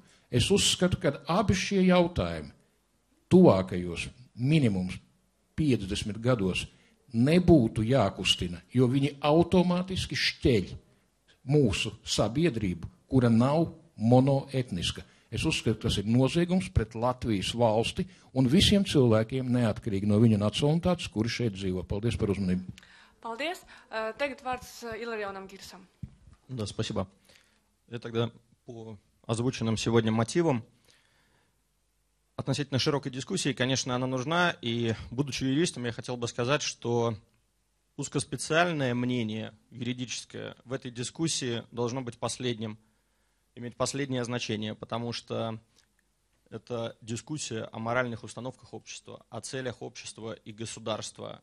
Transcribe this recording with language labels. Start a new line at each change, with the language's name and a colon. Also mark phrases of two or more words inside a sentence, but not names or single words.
Latvian: Es uzskatu, ka abi šie jautājumi tuvākajos minimums 50 gados nebūtu jākustina, jo viņi automātiski šķeļ mūsu sabiedrību, kura nav monoetniska. Es uzskatu, tas ir noziegums pret Latvijas valsti un visiem cilvēkiem neatkarīgi no viņa nacionalitātes, kuri šeit dzīvo. Paldies par uzmanību. Paldies. Tagad vārds Иларионам Гирсам.
Russian: Да, спасибо. Я тогда по озвученным сегодня мотивам. Относительно широкой дискуссии, конечно, она нужна, и, будучи юристом, я хотел бы сказать, что узкоспециальное мнение юридическое в этой дискуссии должно быть последним, иметь последнее значение, потому что это дискуссия о моральных установках общества, о целях общества и государства.